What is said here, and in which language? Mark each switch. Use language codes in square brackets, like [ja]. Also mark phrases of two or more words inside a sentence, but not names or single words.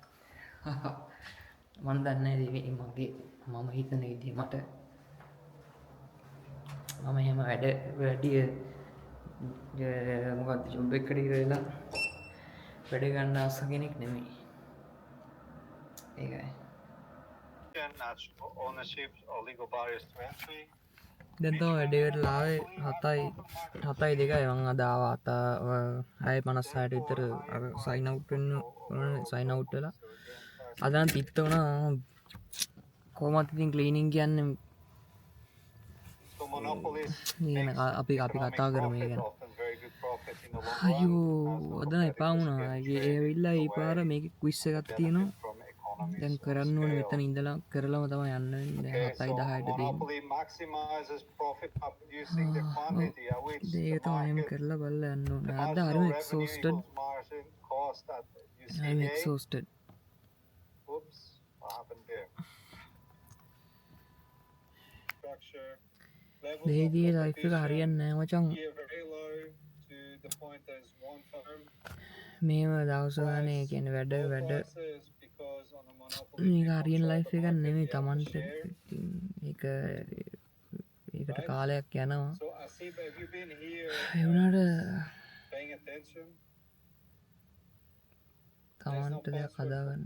[si] මම දන්නේ නැහැ මගේ මම හිතන විදිහ මට මම එහෙම වැඩිය මොකක්ද ජොබ් එකකට ඉරලා වැඩ ගන්න ආස කෙනෙක් නෙමෙයි. ඒකයි. [en] Natural ownership or legal barriers to entry. [si] දැන් තමයි වැඩේට ලාවේ 7:02යි මං අද ආවා 6:56ට විතර අර [en] sign out [si] වෙන්න ඕනේ [en] sign out [si] වෙලා අද නම් තිත්ත වුණා කොහොමද ඉතින් ක්ලීනින් කියන්නේ [en] So monopolies [si] ඉගෙන අපි කතා කරමු ඒ ගැන [en] often very good profit in the long [si] අයියෝ අද එපා වුණා ඒ ඇවිල්ලා ඒ පාර මේක ක්විස් එකක් තියෙනවා [en] from economies. [si] දැන් කරන්න ඕනේ මෙතන ඉඳලා කරලම තමයි යන්න වෙන්නේ දැන් 7:10ට තියෙන්නේ [en] Monopoly maximizes profit by producing the quantity at which the [si] ඒක තමයි එහෙම [en] market [si] කරලා බලලා යන්න ඕනේ අද [en] marginal [si] හරිම [en] revenue [si] එක්සෝස්ටඩ් [en] equals margin cost at I'm UCA. exhausted. Oops, what happened there? Structure. Levels of [si] බේදී ලයිෆ් එක [en] competition [si] හරියන්නේ නැහැ මචං. [en] here very low to the point there's one firm. [si] මේව දවස ගානේ කියන්නේ වැඩ [en] Low [si] වැඩ [en] prices because on a monopoly [si] මේක [en] you [si] හරියන [en] control [si] ලයිෆ් [en] the [si] එකක් [en] market, [si] නෙමෙයි [en] you have [si] Tamanට [en] a share. [si] ඒකට කාලයක් යනවා. [en] So Asif, have you been here [si] ඒ වුණාට [en] paying attention? There's no [si] Tamanට දෙයක් [en] password for [si] හදාගන්න.